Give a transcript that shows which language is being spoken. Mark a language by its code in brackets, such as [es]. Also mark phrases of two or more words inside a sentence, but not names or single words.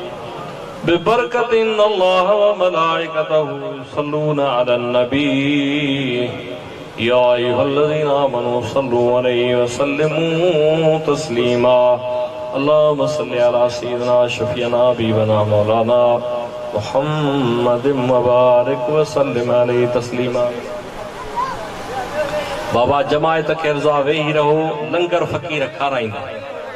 [ar] ببركة إنّ الله وملائكته يصلّون على النبي يا أيها الذين آمنوا صلّوا عليه وسلّموا تسليما. اللهم صلّ على سيدنا شفيعنا حبيبنا مولانا محمدٍ وبارك وسلّم عليه تسليما. [sd] बाबा जमायत के रज़ा वेही रहो लंगर फ़कीर खाराईंदा।